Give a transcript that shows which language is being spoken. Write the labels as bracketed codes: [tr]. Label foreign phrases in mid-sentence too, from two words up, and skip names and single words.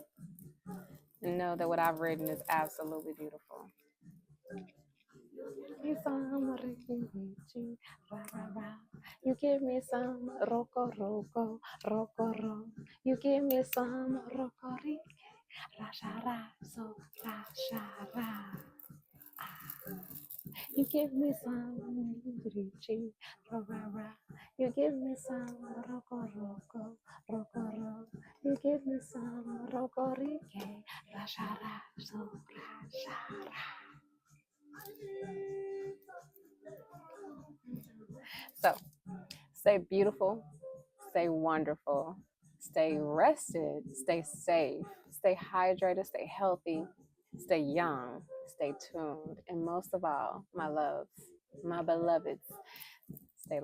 [en] And know that what I've written is absolutely beautiful. You give me some roko roko roko ro. You give me some roko rike rasha ra so rasha ra. You give me some Richi, ra ra ra. You give me some roko roko roko ro. You give me some roko rike rasha ra so rasha ra. So, stay beautiful, stay wonderful, stay rested, stay safe, stay hydrated, stay healthy, stay young, stay tuned, and most of all, my loves, my beloveds, stay loved.